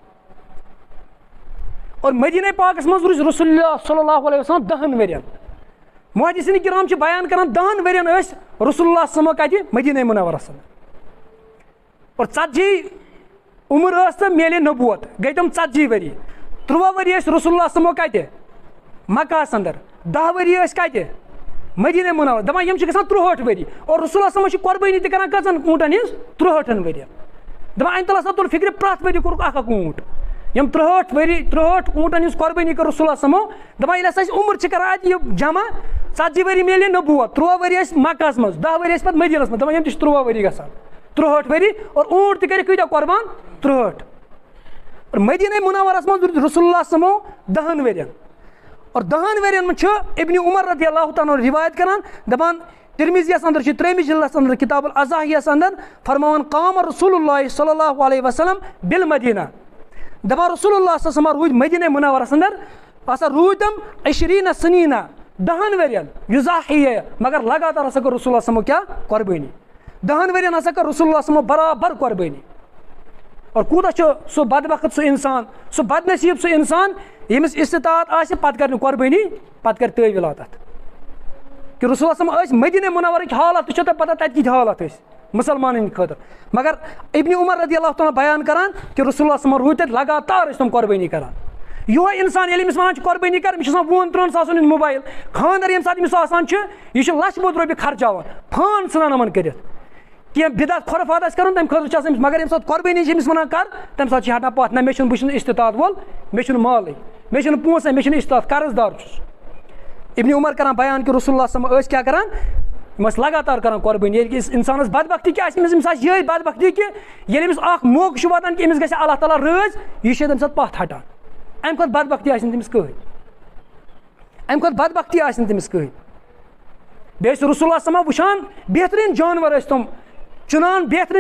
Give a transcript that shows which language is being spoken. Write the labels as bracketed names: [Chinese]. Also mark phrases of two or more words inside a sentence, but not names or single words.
[Kashmiri] اور مدیٖنہ پاکس منٛز روٗزۍ [Arabic] رسول اللہ صلی اللہ علیہ وسلم [Kashmiri] 10 ؤرین محدثیٖن کرام چھِ بیان کران 10 ؤرین ٲسۍ [Arabic] رسول اللہ صلی اللہ علیہ وسلم [Kashmiri] کتہِ مدیٖنہ منورس منٛز اور 40 عمر ٲس تہٕ میلے نبوت گٔے تِم 40 ؤری 13 ؤری ٲسۍ [Arabic] رسول اللہ صلی اللہ علیہ وسلم [Kashmiri] کتہِ مکہس انٛدر 10 ؤری ٲسۍ کتہِ مدیٖنہ منور دپان یِم چھِ گژھان 63 ؤری اور [Arabic] رسول اللہ صلی اللہ علیہ وسلم [Kashmiri] چھِ قۄربٲنی تہِ کران کٔژن اوٗنٹن ہِنٛز 63 ؤرین دپان اَمہِ تل ہسا توٚر فِکرِ پرٛٮ۪تھ ؤری کوٚرُکھ اکھ اوٗنٹ یِم 63 اوٗنٹن ہِنٛز قۄربٲنی کٔر [Arabic] رسول اللہ صلی اللہ علیہ وسلم [Kashmiri] دپان ییٚلہِ ہسا أسۍ عمر چھِ کران اَتہِ یہِ جمع 40 ؤری میلے نبوت 13 ؤری ٲسۍ مکہس منٛز 10 ؤری ٲسۍ پتہٕ مدیٖنس منٛز دپان یِم تہِ چھِ 13 ؤری گژھان 63 ؤری اور اوٗنٹ تہِ کٔرِکھ کۭتیاہ قۄربان 63 اور مدیٖنہ منورس منٛز روٗد [Arabic] رسول اللہ صلی اللہ علیہ وسلم [Kashmiri] 10 ؤرین اور 10 ؤرین منٛز چھُ ابنِ عمر [Arabic] رضی اللہ تعالیٰ [Kashmiri] رِوایت کران دپان ترمذیَس انٛدر چھُ 3مہِ جلدس انٛدر کِتاب الاضاحیَس انٛدر فرماوان [Arabic] قام رسول اللہ صلی اللہ علیہ وسلم بالمدیٖنہ [Kashmiri] دپان [Arabic] رسول اللہ صلی اللہ علیہ وسلم [Kashmiri] روٗدۍ مدیٖنہ منورس انٛدر ہسا روٗدۍ تِم 20 سنیٖنہ 10 ؤرین یُزاحیہ مگر لگاتار ہسا کٔر [Arabic] رسول اللہ صلی اللہ علیہ وسلم [Kashmiri] کیاہ قۄربٲنی 10 ؤرین ہسا کٔر [Arabic] رسول اللہ صلی اللہ علیہ وسلم [Kashmiri] برابر قۄربٲنی اور کوٗتاہ چھُ سُہ بدبخت سُہ انسان سُہ بدنصیٖب سُہ انسان ییٚمِس استطاعت آسہِ پتہٕ کرِ نہٕ قۄربٲنی پتہٕ کرِ تٲویٖلات اتھ کہِ [Arabic] رسول اللہ صلی اللہ علیہ وسلم [Kashmiri] ٲسۍ مدیٖنہ منورٕکۍ حالات تہِ چھو تۄہہِ پتہ تتہِ کِتھ حالات ٲسۍ مُسلمانن ہٕنٛدِ خٲطرٕ مگر ابنِ عمر رضی [Arabic] اللہ تعالیٰ [Kashmiri] بیان کران کہِ [Arabic] رسول اللہ صلی اللہ علیہ وسلم [Kashmiri] روٗدۍ تتہِ لگاتار ٲسۍ تِم قۄربٲنی کران یِہوے انسان ییٚلہِ أمِس ونان چھِ قۄربٲنی کر أمِس چھُ آسان 2-3 ساسن ہُنٛد موبایل خانٛدر ییٚمہِ ساتہٕ أمِس آسان چھُ یہِ چھُ لچھ بوٚد رۄپیہِ خرچاوان فان ژھٕنان یِمن کٔرِتھ کینٛہہ بدعت خُرفات آسہِ کرُن تمہِ خٲطرٕ چھِ آسان أمِس مگر ییٚمہِ ساتہٕ قۄربٲنی چھِ أمِس ونان کر تمہِ ساتہٕ چھِ ہٹان پتھ نہ مےٚ چھُنہٕ بہٕ چھُس نہٕ استطاعت وول مےٚ چھُنہٕ مالٕے مےٚ چھُنہٕ پونٛسے مےٚ چھُنہٕ استطاعت قرض دار چھُس ابنِ عمر کران بیان کہِ [Arabic] رسول اللہ صلی اللہ علیہ وسلم [Kashmiri] ٲسۍ کیاہ کران یِم ٲسۍ لگاتار کران قۄربٲنی ییٚلہِ اِنسانس بدبختی کیٛاہ آسہِ أمِس آسہِ یِہے بدبختی کہِ ییٚلہِ أمِس اکھ موقعہٕ چھُ واتان کہِ أمِس گژھِ اللہ تعالیٰ رٲضۍ یہِ چھِ تمہِ ساتہٕ پتھ ہٹان امہِ کھۄتہٕ بدبختی آسہِ نہٕ تٔمِس کٕہٕنۍ امہِ کھۄتہٕ بدبختی آسہِ نہٕ تٔمِس کٕہٕنۍ بیٚیہِ ٲسۍ [Arabic] رسول اللہ صلی اللہ علیہ وسلم [Kashmiri] وٕچھان بہتریٖن جانور ٲسۍ تِم چُنان بہتریٖن